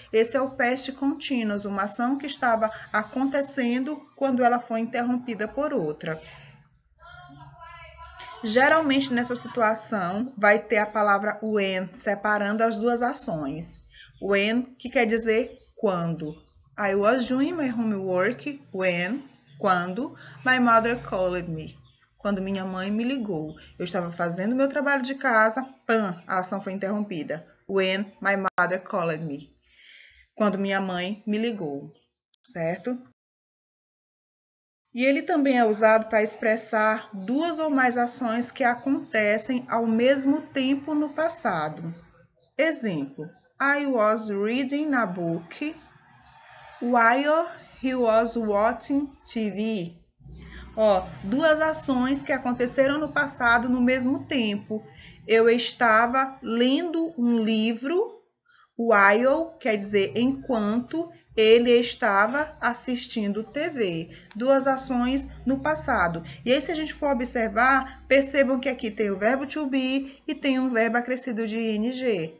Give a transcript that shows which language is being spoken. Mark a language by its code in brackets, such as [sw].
[pt] Esse é o past continuous, uma ação que estava acontecendo quando ela foi interrompida por outra. Geralmente, nessa situação, vai ter a palavra when, separando as duas ações. When, que quer dizer quando. [en] I was doing my homework when, quando, my mother called me. [pt] Quando minha mãe me ligou. Eu estava fazendo meu trabalho de casa, pam, a ação foi interrompida. [en] When my mother called me. [pt] Quando minha mãe me ligou, certo? E ele também é usado para expressar duas ou mais ações que acontecem ao mesmo tempo no passado. [en] Exemplo: I was reading a book while he was watching TV. [pt] Duas ações que aconteceram no passado no mesmo tempo. Eu estava lendo um livro, while quer dizer enquanto ele estava assistindo TV. Duas ações no passado. E aí, se a gente for observar, percebam que aqui tem o verbo to be e tem um verbo acrescido de ing.